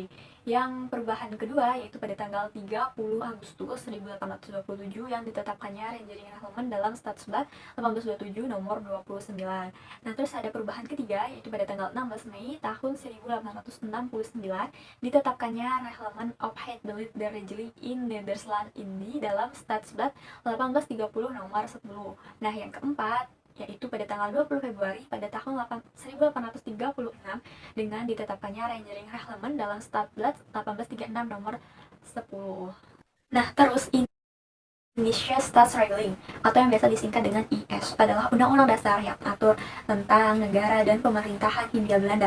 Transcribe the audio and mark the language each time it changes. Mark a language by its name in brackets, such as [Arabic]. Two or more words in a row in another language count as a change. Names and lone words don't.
[Indonesian] Yang perubahan kedua yaitu pada tanggal 30 Agustus 1827 yang ditetapkannya Rangering Reglement dalam Staatsblad 1827 nomor 29. Nah, terus ada perubahan ketiga yaitu pada tanggal 16 Mei tahun 1869 ditetapkannya Reglement of Het Beleid der Regering in Nederland Indie dalam Staatsblad 1830 nomor 10. Nah, yang keempat yaitu pada tanggal 20 Februari pada tahun 1836 dengan ditetapkannya Rangering Reglement dalam Staatsblad 1836 nomor 10. Nah, terus Indonesia Staatsregeling atau yang biasa disingkat dengan IS adalah undang-undang dasar yang mengatur tentang negara dan pemerintahan Hindia Belanda.